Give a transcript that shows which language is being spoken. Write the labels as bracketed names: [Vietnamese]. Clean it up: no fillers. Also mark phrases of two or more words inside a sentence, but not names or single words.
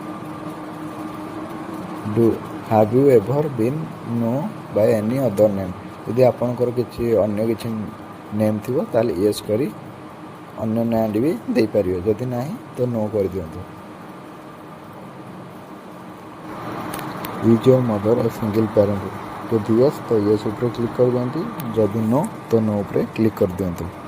[English] do have you ever been no by any other name [Odia] ଯଦି ଆପଣଙ୍କର କିଛି ଅନ୍ୟ କିଛି ନେମ୍ ଥିବ ତାହେଲେ ୟେସ୍ କରି ଅନ୍ୟ ନାଁଟି ବି ଦେଇପାରିବେ, ଯଦି ନାହିଁ ତ ନୋ କରିଦିଅନ୍ତୁ। [English] is your mother a single parent, [Odia] ଯଦି ୟେସ୍ ତ ୟେସ୍ ଉପରେ କ୍ଲିକ୍ କରିଦିଅନ୍ତୁ, ଯଦି ନୋ ତ ନୋ ଉପରେ କ୍ଲିକ୍ କରିଦିଅନ୍ତୁ।